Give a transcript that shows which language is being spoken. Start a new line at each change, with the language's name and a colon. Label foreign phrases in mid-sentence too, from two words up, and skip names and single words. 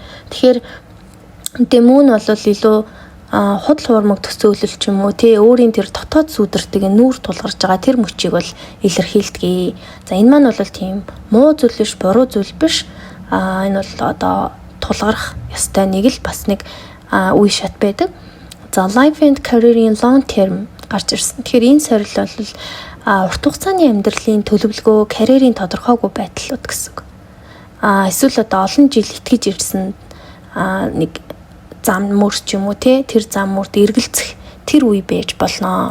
Mongolian: Тэгэхээр демо нь бол илүү худал хуурмаг төсөөлөл ч юм уу тий өөрийн тэр дотоод сүдэрдэг нүүр тулгарч байгаа тэр мөчийг бол илэрхийлдэг. За энэ маань бол тийм муу зүйл биш, буруу зүйл биш. Энэ бол одоо тулгарх ёстой нэг л бас нэг үе шат байдаг. За
English: life and career-ийн long term
Mongolian: гарч ирсэн. Тэгэхээр энэ сорил бол урт хугацааны амьдралын төлөвлөгөө, карьерийн тодорхойгүй байдлууд гэсэн үг. Эсвэл одоо олон жил итгэж ирсэн нэг зам мөр ч юм уу те тэр зам мөрд эргэлзэх тэр үе байж болно.